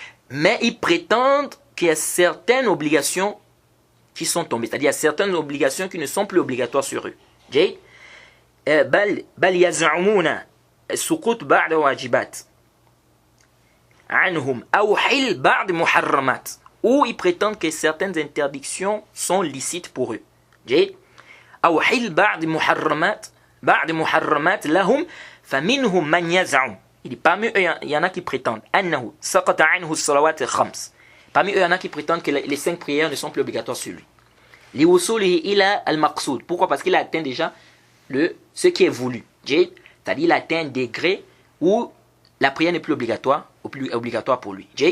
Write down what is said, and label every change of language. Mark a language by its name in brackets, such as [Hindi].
[French] Mais ils prétendent qu'il y a certaines obligations qui sont tombées, c'est-à-dire il y a certaines obligations qui ne sont plus obligatoires sur eux. [Arabic] بل يزعمون سقوط بعض واجبات عنهم أو حل بعض محرمات, [French] ou ils prétendent que certaines interdictions sont licites pour eux. [Arabic] أو حل بعض محرمات لهم فمنهم من يزعم. [French] Il dit parmi eux il y en a qui prétendent [Arabic] أنه سقط عنه الصلوات الخمس. [French] Parmi eux il y en a qui prétendent que les 5 prières ne sont plus obligatoires sur lui. [Arabic] لوصوله إلى المقصود. [French] Pourquoi? Parce qu'il a atteint déjà ce qui est voulu. C'est-à-dire il atteint un degré où la prière n'est plus obligatoire pour lui.